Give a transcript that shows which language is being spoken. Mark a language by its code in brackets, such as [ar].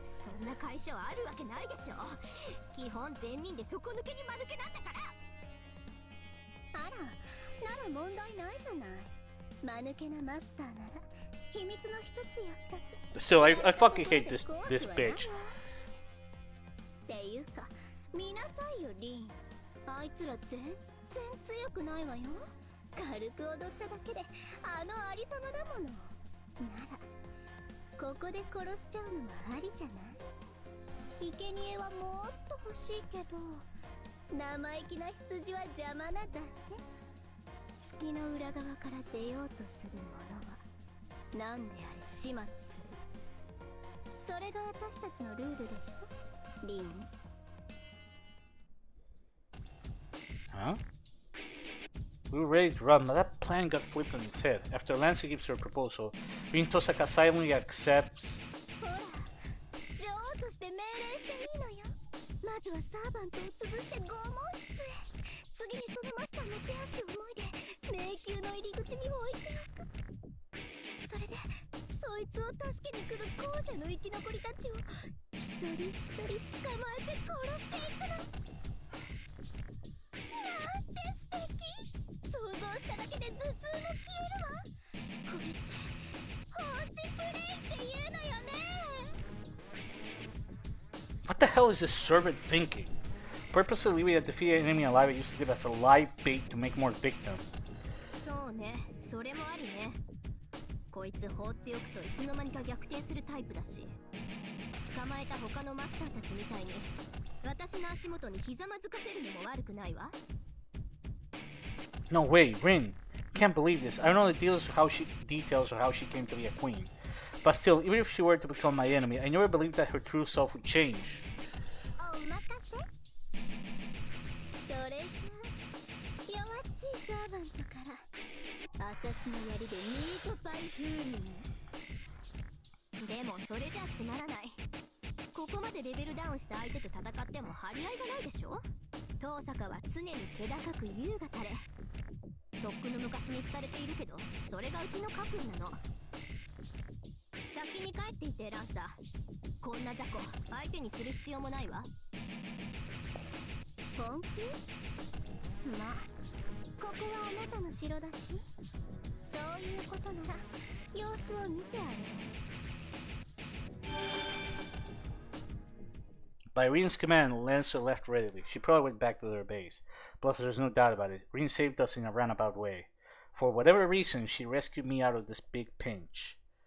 [ja] そんな会社はあるわけないでしょ。基本全人で底抜けに間抜けなんだから。あら、なら問題ないじゃない。間抜けなマスターなら秘密の一つや二つ。 [en] Still, I fucking hate this bitch. [ja] っていうか、見なさいよリン。あいつら全然強くないわよ。軽く踊っただけであのありさまだもの。ならここで殺しちゃうのもありじゃない。生贄はもっと欲しいけど、生意気な羊は邪魔なだけ。月の裏側から出ようとする者は何であれ始末する。それが私たちのルールでしょ、リン。 Huh? [en] We were ready to run, but that plan got flipped on its head. After Lancer gives her a proposal, Rin Tosaka silently accepts. [ja] ほら、女王として命令していいのよ。まずはサーバントを潰して拷問室へ。次にそのマスターの手足をもいで迷宮の入り口に置いておく。それでそいつを助けに来る後者の生き残りたちを一人一人捕まえて殺していくの。なんて素敵。想像しただけで頭痛も消えるわ。これって放置プレイっていうのよね。 [en] What the hell is this servant thinking? Purposely leaving a defeated enemy alive and using it as a live bait to make more victims. [ja] そうね、それもありね。こいつ放っておくといつの間にか逆転するタイプだし、捕まえた他のマスターたちみたいに私の足元にひざまずかせるのも悪くないわ。 [en] No way, Rin. Can't believe this. I don't know the details of how she came to be a queen. But still, even if she were to become my enemy, I never believed that her true self would change. [ja] お任せ。それじゃあ弱っちいサーバントから私の槍でミートパイ風味に。でもそれじゃつまらない。ここまでレベルダウンした相手と戦っても張り合いがないでしょ。遠坂は常に気高く優雅たれ。とっくの昔に廃れているけど、それがうちの各位なの。先に帰っていてランサー。こんな雑魚相手にする必要もないわ。本気？まあここはあなたの城だし、そういうことなら様子を見てあげる。 [en] By Reen's command, Lancer left readily. She probably went back to their base. Plus, there's no doubt about it. Reen saved us in a roundabout way. For whatever reason, she rescued me out of this big pinch.